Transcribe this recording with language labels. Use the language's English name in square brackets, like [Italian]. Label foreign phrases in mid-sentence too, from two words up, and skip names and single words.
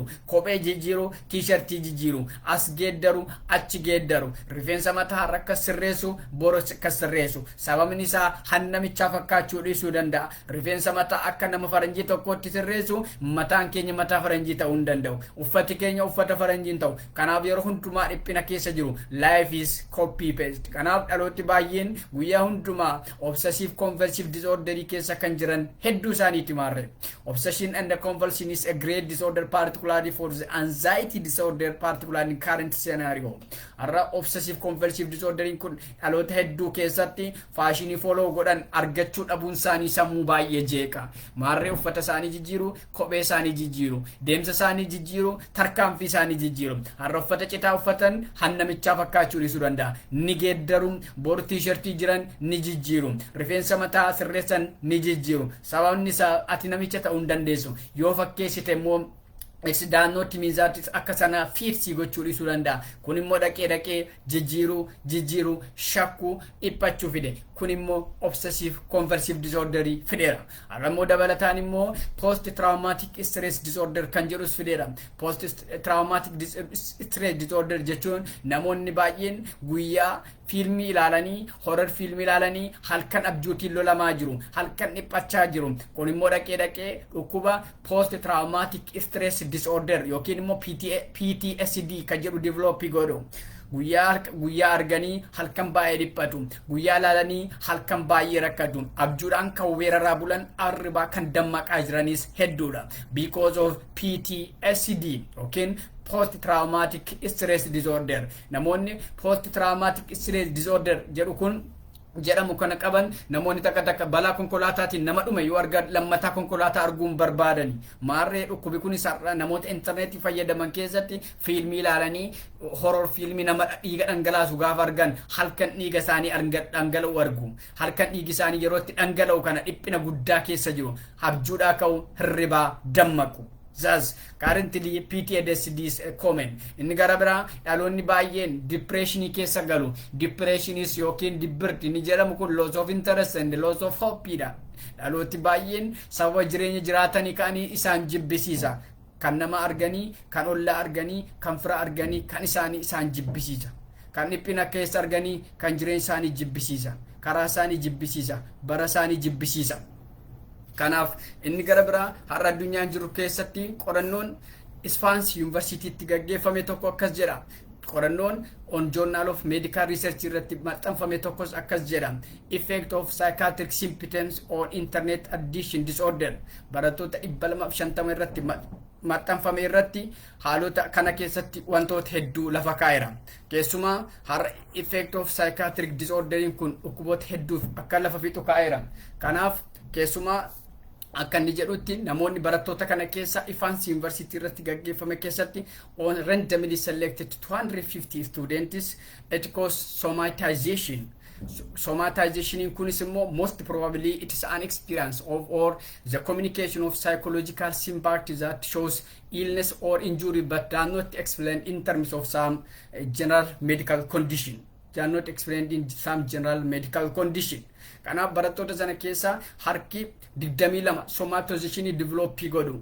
[Oromo] Kophee jijjiiru, tiishartii jijjiiru. As geeddaru, achi geeddaru. Rifeensa mataa akka sirreessu, boros akka sirreessu. Sababni isaa han namichaa fakkaachuu dhiisuu danda'a. Rifeensa mataa akka nama faranjii tokkotti sirreessu, mataan keenya mataa faranjii ta'uu hin danda'u. Uffati keenya uffata faranjiin ta'u. Kanaaf yeroo hundumaa dhiphina keessa jiru. [English] Life is copy paste. [Oromo] Kanaaf dhalooti baay'een guyyaa hundumaa [English] obsessive compulsive disorder [Oromo] keessa kan jiran hedduu isaaniiti maarre. [English] Obsession and compulsion is a great disorder particularly for the anxiety disorder particularly in current scenario. [Oromo] Har'a [English] obsessive compulsive disorder [Oromo] kun dhaloota hedduu keessatti faashinii follow godhan argachuu dhabuun isaanii sammuu baay'ee jeeqa. Maarree uffata isaanii jijjiiru, kophee isaanii jijjiiru. Deemsa isaanii jijjiiru, tarkaanfii isaanii jijjiiru. Har'a uffata citaa uffatan hannamichaa fakkaachuu dhiisuu danda'a. Ni geeddaru, bor tiishartii jiran ni jijjiiru. Rifeensa mataa sirreessan ni jijjiiru. Sababni isaa ati namicha ta'uu hin dandeessu. Yoo fakkeessite immoo daannootti miizaatti akka sana fiirsii gochuu dhiisuu danda'a. Kun immoo dhaqee jijjiiru, shakkuu dhiphachuu fide. Kun immoo [English] obsessive compulsive disorder [Oromo] fideera. Har'a immoo dabalataan immoo [English] post traumatic stress disorder [Oromo] kan jedhus fideera. [English] Post traumatic stress disorder [Oromo] jechuun namoonni baay'een guyyaa fiilmii ilaalanii, horror fiilmii ilaalanii halkan abjuutiin lolamaa jiru, halkan dhiphachaa jiru. Kun immoo dhaqee dhukkuba [English] post traumatic stress disorder [Oromo] yookiin immoo PTSD kan jedhu develop godhu. guyyaa arganii halkan baay'ee dhiphatu guyyaa laalanii halkan baay'ee rakkatu abjuudhaan kan weeraraa bulan arribaa kan dammaqaa jiranis hedduudha [English] because of PTSD [Oromo] yookiin [English] post traumatic stress disorder [Oromo] namoonni [English] post traumatic stress disorder [Oromo] jedhu kun jedhamu kana qaban namoonni takka balaa konkolaataatiin nama dhume yoo argan lammataa konkolaataa arguun barbaadani maarree dhukkubi kun sarra namoota intarneetii fayyadaman keessatti fiilmii ilaalanii horror fiilmii nama dhiiga dhangalaasu gaafa argan halkan dhiiga isaanii dhangala'u argu halkan dhiigi isaanii yeroo itti dhangala'u kana dhiphina guddaa keessa jiru abjuudhaa ka'u hirribaa dammaqu [English] Thus, currently PTSD is common. [Oromo] Inni gara biraa dhaloonni baay'een depressionii keessa galu. Depressionis yookiin dibbirti inni jedhamu kun [English] loss of interest and loss of hope [Oromo] dha. Dhalooti baay'een sababa jireenya jiraatanii ka'anii isaan jibbisiisa. Kan nama arganii, kan ollaa arganii, kan fira arganii, kan isaanii isaan jibbisiisa. Kan dhiphina keessa arganii, kan jireenya isaanii jibbisiisa. Karaa isaanii jibbisiisa. Bara isaanii jibbisiisa. Kanaaf inni gara biraa har'a addunyaan jiru keessatti qorannoon Isfaans Yuunivarsiitiitti gaggeeffame tokko akkas jedha. Qorannoon on Journal of Medical Research irratti maxxanfame tokkos akkas jedha. [English] Effect of psychiatric symptoms on internet addiction disorder. [Oromo] Barattoota 250 irratti maxxanfame irratti haalota kana keessatti wantoota hedduu lafa kaa'eera. Keessumaa har'a [English] effect of psychiatric disorder [Oromo] kun dhukkuboota hedduuf akka lafa fixu kaa'eera. Kanaaf keessumaa akka inni jedhutti namoonni barattoota kana keessa Isfaans University irratti gaggeeffame keessatti [English] on randomly selected 250 students it caused somatization. Somatization [Oromo] kunis immoo [English] most probably it is an experience of or the communication of psychological symptoms that shows illness or injury but are not explained in terms of some general medical condition. They are not explained in some general medical condition. [Oromo] Kanaaf barattoota sana keessa harki 22 somatization develop godhu.